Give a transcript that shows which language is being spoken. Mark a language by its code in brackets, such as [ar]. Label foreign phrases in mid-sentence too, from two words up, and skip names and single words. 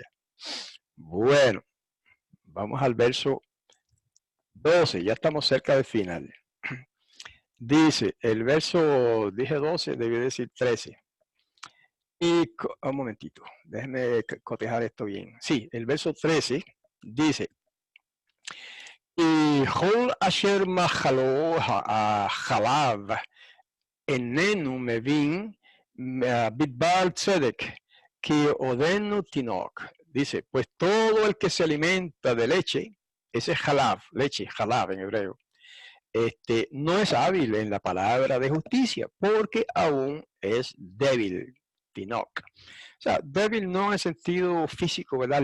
[es] Bueno, vamos al verso 12, ya estamos cerca del final. Dice, el verso, dije 12, debí decir 13. Y un momentito, déjenme cotejar esto bien. Sí, el verso 13 dice, y [he] כל אשר מאכלו חלב איננו מבין בדבר צדק כי עודנו תינוק. [es] Dice, pues todo el que se alimenta de leche, ese es Halav, leche, Halav en hebreo, no es hábil en la palabra de justicia, porque aún es débil, Tinok. O sea, débil no en sentido físico, ¿verdad?